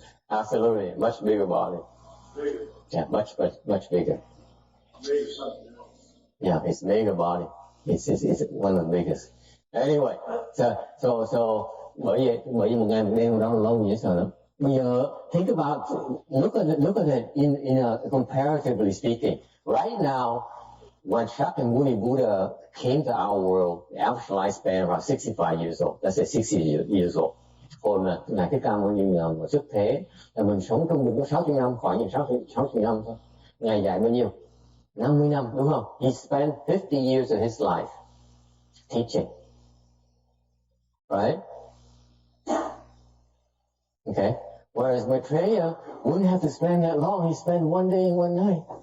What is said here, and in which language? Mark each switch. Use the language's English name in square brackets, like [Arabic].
[English] Absolutely, much bigger body. Bigger. Yeah, much bigger. Maybe something else. Yeah, it's mega body. It's one of the biggest. Anyway, so [Vietnamese] bởi vì một ngày một đêm đó là lâu dễ sợ lắm. [English] Bây giờ think about, look at it in a comparatively speaking. Right now, when Shakyamuni Buddha came to our world, the average lifespan about 65 years old. Let's say 60 years old. [Vietnamese] Còn Ngài Thích Ca Mâu Ni mà xuất thế là mình sống trung bình có 60 năm, khoảng như 60 năm thôi. Ngài dạy bao nhiêu? 50 năm, đúng không? [English] He spent 50 years of his life teaching. Right? Okay. Whereas Maitreya wouldn't have to spend that long. He spent one day and one night.